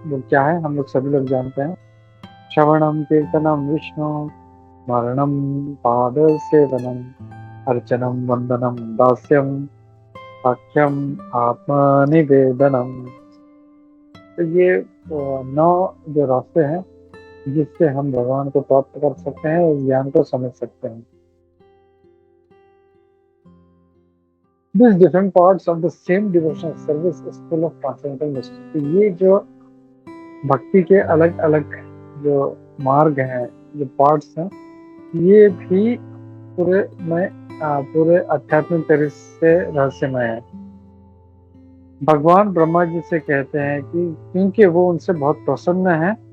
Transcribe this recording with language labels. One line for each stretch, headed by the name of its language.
Hindi: वो क्या है हम लोग सभी लोग जानते हैं,
Sanskrit: श्रवणम कीर्तनम विष्णु, स्मरणम पाद सेवनम, अर्चनम वंदनम दास्यम, साख्यम आत्मनिवेदनम।
Hindi: तो ये 9 जो रास्ते हैं जिससे हम भगवान को प्राप्त कर सकते हैं और ज्ञान को समझ सकते हैं।
English: These different parts of the same devotional service is full of transcendental mystery।
Hindi: तो ये जो भक्ति के अलग अलग जो मार्ग हैं, जो पार्ट्स हैं, ये भी पूरे आध्यात्मिक तरह से रहस्यमय है। भगवान ब्रह्मा जी से कहते हैं कि क्योंकि वो उनसे बहुत प्रसन्न है,